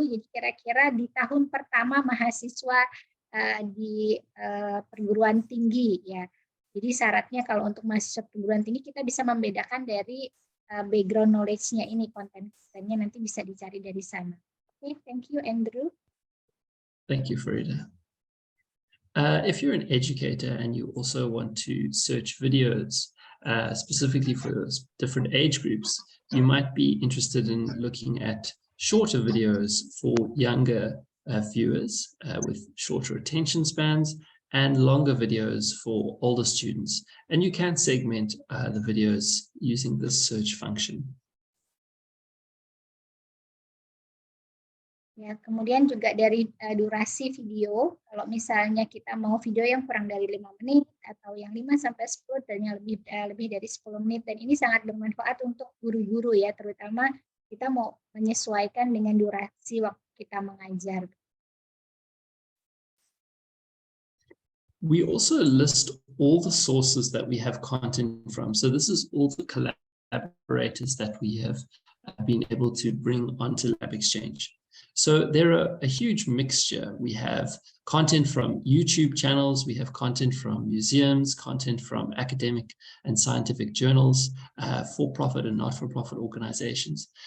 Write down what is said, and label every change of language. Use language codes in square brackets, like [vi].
[id] Jadi kira-kira di tahun pertama mahasiswa di perguruan tinggi ya. Jadi syaratnya kalau untuk mahasiswa perguruan tinggi kita bisa membedakan dari [en] background knowledge-nya [id] ini, konten-kontennya nanti bisa dicari dari sana. [en] Oke, thank you Andrew. Thank you, Farida. If you're an educator and you also want to search videos specifically for different age groups, you might be interested in looking at shorter videos for younger viewers with shorter attention spans, and longer videos for older students. And you can segment the videos using this search function. [id] Ya, kemudian juga dari durasi video, kalau misalnya kita mau video yang kurang dari 5 menit atau yang 5-10 dan yang lebih dari 10 menit, dan ini sangat bermanfaat untuk guru-guru ya, terutama kita mau menyesuaikan dengan durasi waktu kita mengajar. [en] We also list all the sources that we have content from. So this is all the collaborators that we have been able to bring onto LabXchange. So there are a huge mixture. We have content from YouTube channels, we have content from museums, content from academic and scientific journals, for-profit and not-for-profit organizations.